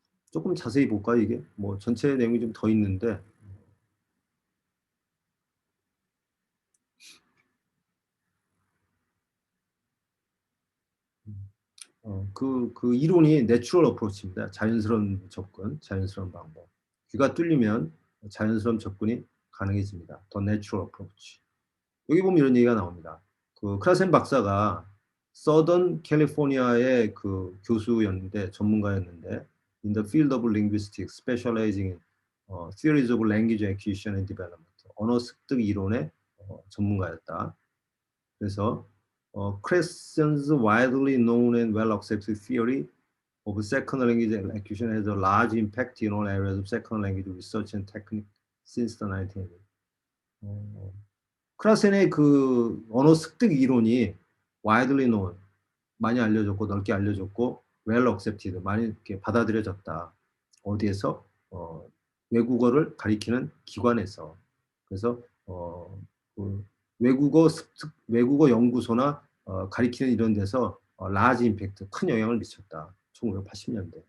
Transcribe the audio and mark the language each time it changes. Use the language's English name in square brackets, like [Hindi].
[Korean] 조금 자세히 볼까요, 이게? 뭐 전체 내용이 좀 더 있는데 그 이론이 내추럴 어프로치입니다. 자연스러운 접근, 자연스러운 방법. 귀가 뚫리면 자연스러운 접근이 가능해집니다. 더 내추럴 어프로치. 여기 보면 이런 얘기가 나옵니다. 그 크라센 박사가 서던 캘리포니아의 그 교수였는데 전문가였는데 [English] in the field of linguistics, specializing in theories of language acquisition and development. [Korean] 언어 습득 이론의 전문가였다. [English] 그래서 Cressen's widely known and well-accepted theory of second language acquisition has a large impact in all areas of second language research and technique since the 1980s. [Korean] 크라센의 그 언어 습득 이론이 widely known, 많이 알려졌고 넓게 알려졌고 well-accepted, 많이 이렇게 받아들여졌다. 어디에서? 외국어를 가리키는 기관에서. 그래서 그 외국어 연구소나 가리키는 이런 데서 라지 임팩트, 큰 영향을 미쳤다. 1980년대.